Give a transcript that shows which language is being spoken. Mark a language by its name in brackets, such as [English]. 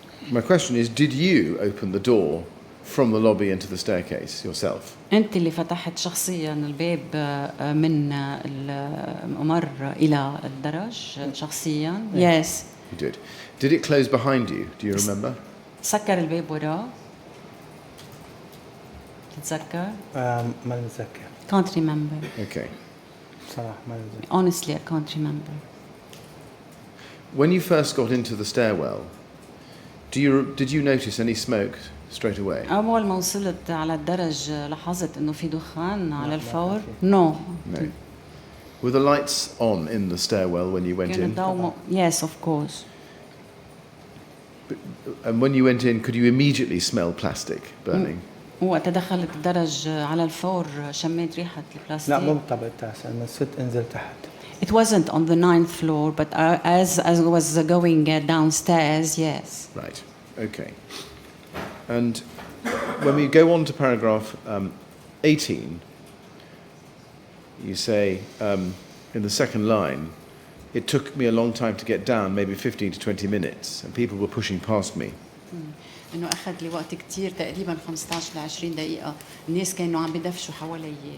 [English] My question is, did you open the door from the lobby into the staircase yourself? [Arabic] أنت اللي فتحت شخصيا الباب من الممر إلى الدرج شخصيا. [English] Yes. You did. Did it close behind you? Do you remember? [Arabic] سكر الباب وراه. تتذكر؟ ما بتذكر [English] Can't remember. Okay. [Arabic] بصراحة ما بتذكر. [English] Honestly, I can't remember. When you first got into the stairwell, did you notice any smoke straight away? [Arabic] أول ما وصلت على الدرج لاحظت إنه في دخان على الفور. [English] No. No. Were the lights on in the stairwell when you went [Arabic] كان [English] in? [Arabic] الضوء [English] Yes, of course. And when you went in, could you immediately smell plastic burning? [Arabic] وقت دخلت الدرج على الفور شميت ريحة لا البلاستيك. مو بالطابق التاسع لما صرت انزل تحت. [English] It wasn't on the 9th floor, but as I was going downstairs, yes. Right. Okay. And when we go on to paragraph 18, you say in the second line, it took me a long time to get down, maybe 15 to 20 minutes, and people were pushing past me. [Arabic] إنه أخذ لي وقت كتير تقريبا 15 ل 20 دقيقة، الناس كانوا عم بدفشوا حوالي.